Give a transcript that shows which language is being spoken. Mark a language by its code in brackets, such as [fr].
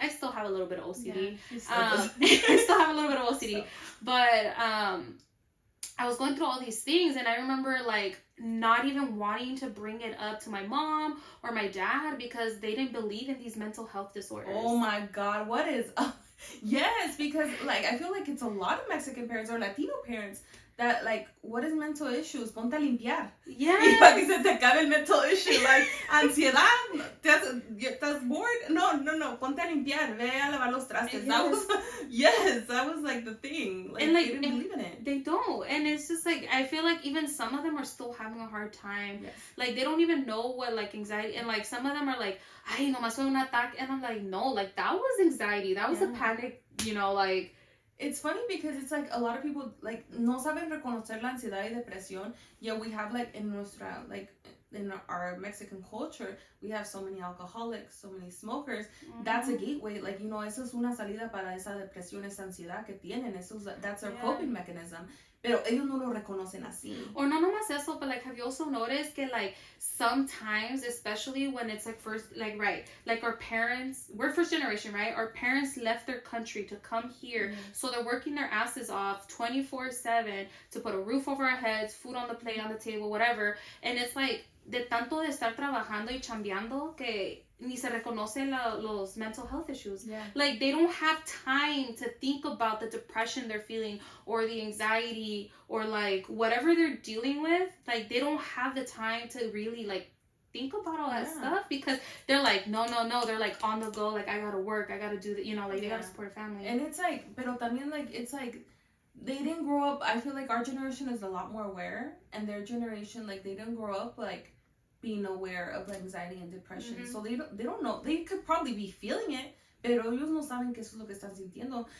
[en] I still have a little bit of OCD. I still have a little bit of OCD, but I was going through all these things, and I remember like not even wanting to bring it up to my mom or my dad because they didn't believe in these mental health disorders. Oh my god, what is up? Yes, because like I feel like it's a lot of Mexican parents or Latino parents that like, what is mental issues? [es] Ponte a limpiar. [en] Yeah. [es] Y para que se te acabe el [en] mental issue. [es] Like, ansiedad, ¿estás [en] bored? [es] No, ponte a limpiar, ve a lavar los trastes. [en] That was like the thing. Like, and like, they didn't believe in it. They don't. And it's just like, I feel like even some of them are still having a hard time. Yes. Like, they don't even know what like anxiety, and like some of them are like, [es] ay, nomás fue un ataque. [en] And I'm like, no, like that was anxiety. That was a panic, you know, like. It's funny because it's like a lot of people like [es] no saben reconocer la ansiedad y depresión. [en] Yeah, we have like in our Mexican culture, we have so many alcoholics, so many smokers. That's a gateway. Like, you know, [es] eso es una salida para esa depresión, esa ansiedad que tienen. [en] That's their coping mechanism. [es] Pero ellos no lo reconocen así. [en] Or [es] no nomás eso, [en] but like, have you also noticed that like sometimes, especially when it's like first, like, right, like our parents, we're first generation, right? Our parents left their country to come here. So they're working their asses off 24/7 to put a roof over our heads, food on the plate, on the table, whatever. And it's like, [es] de tanto de estar trabajando y chambeando, que ni se reconoce los [en] mental health issues. Yeah. Like, they don't have time to think about the depression they're feeling or the anxiety or, like, whatever they're dealing with. Like, they don't have the time to really, like, think about all that stuff because they're like, no. They're, like, on the go. Like, I gotta work. I gotta do that. You know, like, they gotta support a family. And it's, like, [es] pero también, [en] like, it's, like, they didn't grow up. I feel like our generation is a lot more aware. And their generation, like, they didn't grow up, like, being aware of anxiety and depression. So they don't know. They could probably be feeling it, [es] pero ellos no saben que eso es lo que están sintiendo.